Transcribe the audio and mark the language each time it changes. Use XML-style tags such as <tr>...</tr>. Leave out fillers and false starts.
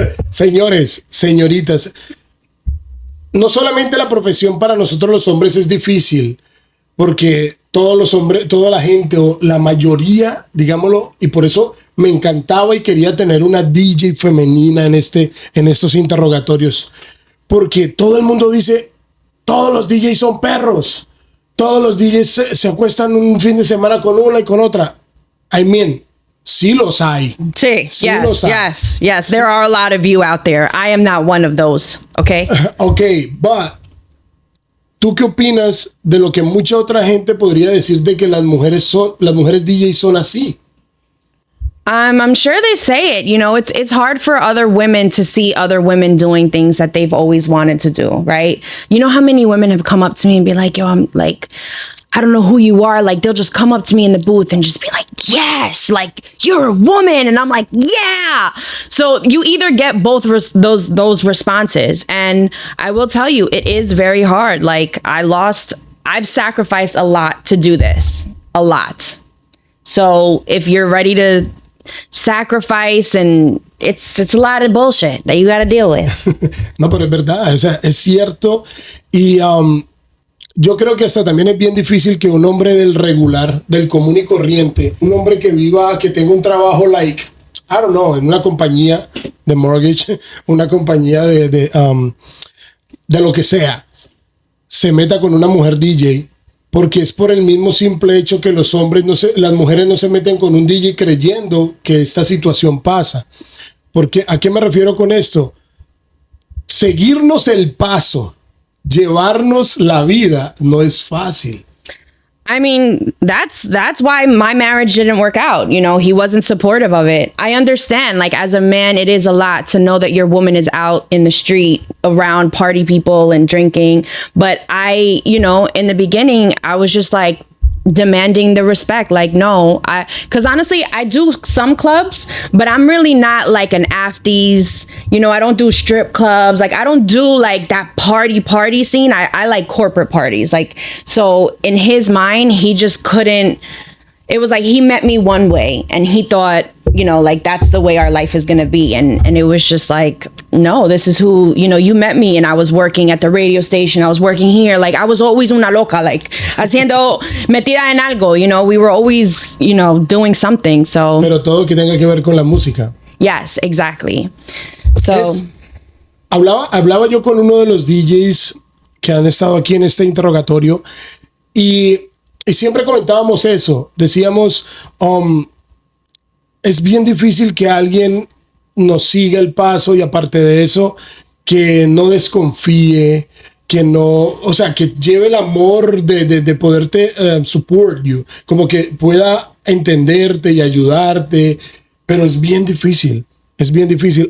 <es>Señores, señoritas, no solamente la profesión para nosotros los hombres es difícil, porque todos los hombres, toda la gente o la mayoría, digámoslo, y por eso me encantaba y quería tener una DJ femenina en estos interrogatorios, porque todo el mundo dice, todos los DJs son perros, todos los DJs se acuestan un fin de semana con una y con otra.</es> <en>I mean,</en> <es>sí los hay. Sí, los hay.</es> <en>Yes. There are a lot of you out there. I am not one of those, okay?</en> <es>Okay, but ¿tú qué opinas de lo que mucha otra gente podría decir de que las mujeres DJ son así?</es> <en>I'm sure they say it. It's hard for other women to see other women doing things that they've always wanted to do, right? You know how many women have come up to me and be like, yo, I'm like, I don't know who you are. Like, they'll just come up to me in the booth and just be like, yes, like, you're a woman. And I'm like, yeah. So you either get both those responses. And I will tell you, it is very hard. Like, I've sacrificed a lot to do this. A lot. So if you're ready to sacrifice, and it's a lot of bullshit that you got to deal with.</en> <es>No, pero es verdad. O sea, es cierto. Y yo creo que hasta también es bien difícil que un hombre del regular, del común y corriente, un hombre que tenga un trabajo</es> <en>like, I don't know,</en> <es>en una compañía de mortgage, una compañía de lo que sea, se meta con una mujer DJ, porque es por el mismo simple hecho que las mujeres no se meten con un DJ creyendo que esta situación pasa. Porque, ¿a qué me refiero con esto? Seguirnos el paso, llevarnos la vida, no es fácil.</es> <en>I mean, that's why my marriage didn't work out. He wasn't supportive of it. I understand, like, as a man, it is a lot to know that your woman is out in the street around party people and drinking. But in the beginning, I was just like demanding the respect. Like, no, because honestly, I do some clubs, but I'm really not like an afties. I don't do strip clubs. Like, I don't do like that party scene. I like corporate parties. Like, so in his mind, he just couldn't. It was like he met me one way and he thought, like, that's the way our life is going to be. And it was just like, no, this is who, you met me, and I was working at the radio station. I was working here. Like, I was always</en> <es>una loca,</es> <en>like,</en> <es>haciendo metida en algo,</es> <en>we were always, doing something. So.</en> <es>Pero todo que tenga que ver con la música.</es> <en>Yes, exactly. So.</en> <es>Hablaba yo con uno de los DJs que han estado aquí en este interrogatorio y siempre comentábamos eso. Decíamos, es bien difícil que alguien nos siga el paso, y aparte de eso, que no desconfíe, que lleve el amor de poderte</es> <en>support you,</en> <es>como que pueda entenderte y ayudarte, pero es bien difícil. Es bien difícil.</es>